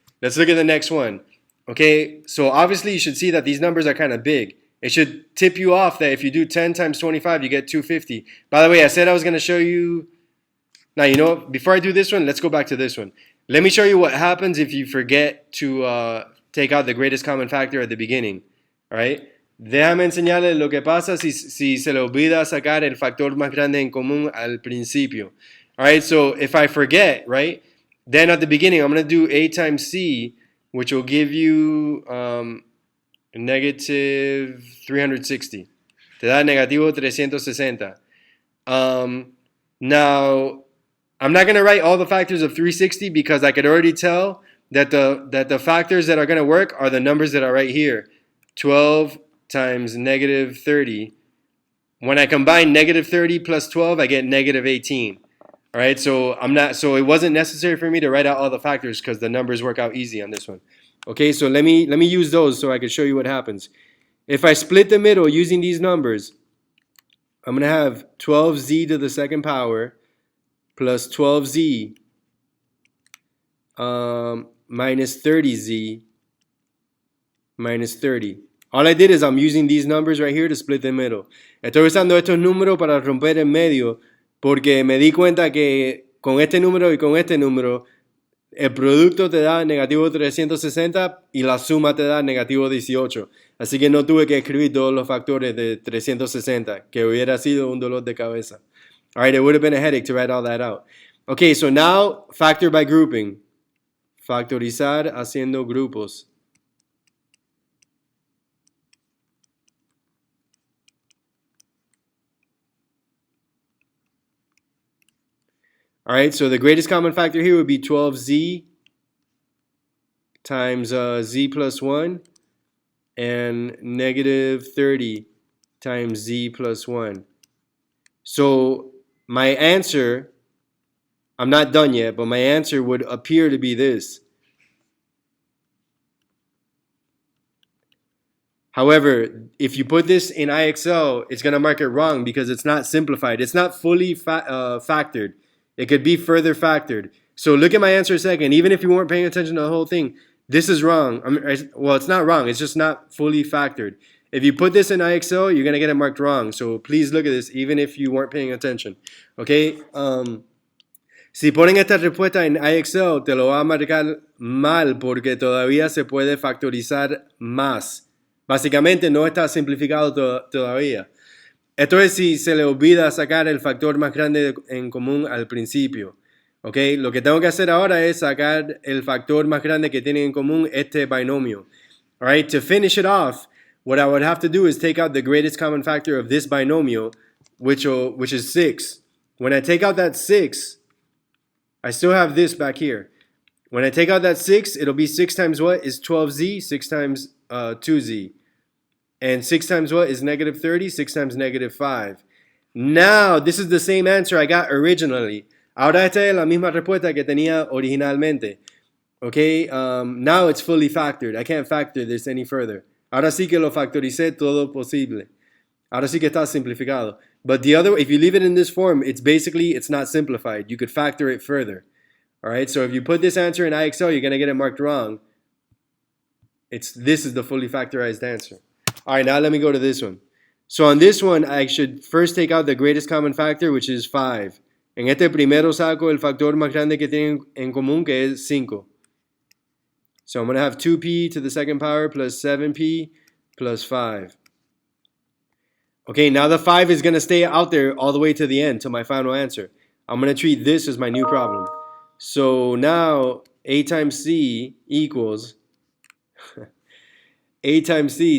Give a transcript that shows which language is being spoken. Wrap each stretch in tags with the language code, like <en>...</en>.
<en>Let's look at the next one. Okay, so obviously you should see that these numbers are kind of big. It should tip you off that if you do 10 times 25, you get 250. By the way, I said I was going to show you. Now, you know what? Before I do this one, let's go back to this one. Let me show you what happens if you forget to take out the greatest common factor at the beginning. All right?</en> <es>Déjame enseñarle lo que pasa si se le olvida sacar el factor más grande en común al principio.</es> <en>All right, so if I forget, right? Then at the beginning, I'm going to do a times c, which will give you negative 360.</en> <es>Te da negativo 360.</es> <en>Now, I'm not going to write all the factors of 360 because I could already tell that the factors that are going to work are the numbers that are right here. 12 times negative 30. When I combine negative 30 plus 12, I get negative 18. All right, so it wasn't necessary for me to write out all the factors because the numbers work out easy on this one. Okay, so let me use those so I can show you what happens. If I split the middle using these numbers, I'm going to have 12z to the second power plus 12z minus 30z minus 30. All I did is I'm using these numbers right here to split the middle.</en> <es>Estoy usando estos números para romper el medio porque me di cuenta que con este número y con este número el producto te da negativo 360 y la suma te da negativo 18. Así que no tuve que escribir todos los factores de 360, que hubiera sido un dolor de cabeza.</es> <en>All right, it would have been a headache to write all that out. Okay, so now factor by grouping.</en> <es>Factorizar haciendo grupos.</es> <en>All right, so the greatest common factor here would be 12z times z plus 1 and negative 30 times z plus 1. So my answer, I'm not done yet, but my answer would appear to be this. However, if you put this in IXL, it's going to mark it wrong because it's not simplified. It's not fully factored. It could be further factored. So look at my answer a second. Even if you weren't paying attention to the whole thing, this is wrong. Well, it's not wrong. It's just not fully factored. If you put this in IXL, you're going to get it marked wrong. So please look at this, even if you weren't paying attention. Okay?</en> <es>Si ponen esta respuesta en IXL, te lo va a marcar mal porque todavía se puede factorizar más. Básicamente no está simplificado todavía. Esto es si se le olvida sacar el factor más grande en común al principio. ¿Ok? Lo que tengo que hacer ahora es sacar el factor más grande que tiene en común este binomio.</es> <en>All right, to finish it off, what I would have to do is take out the greatest common factor of this binomial, which is 6. When I take out that 6, I still have this back here. When I take out that 6, it'll be 6 times what is 12z? 6 times 2z. And 6 times what is negative 30? 6 times negative 5. Now, this is the same answer I got originally.</en> <es>Ahora esta es la misma respuesta que tenía originalmente.</es> <en>Okay, now it's fully factored. I can't factor this any further.</en> <es>Ahora sí que lo factoricé todo posible. Ahora sí que está simplificado.</es> <en>But the other, if you leave it in this form, it's not simplified. You could factor it further. All right, so if you put this answer in IXL, you're going to get it marked wrong. This is the fully factorized answer. All right, now let me go to this one. So on this one, I should first take out the greatest common factor, which is 5.</en> <es>En este primero saco el factor más grande que tienen en común, que es 5.</es> <en>So I'm going to have 2p to the second power plus 7p plus 5. Okay, now the 5 is going to stay out there all the way to the end, to my final answer. I'm going to treat this as my new problem. So now a times c equals a times c.</en>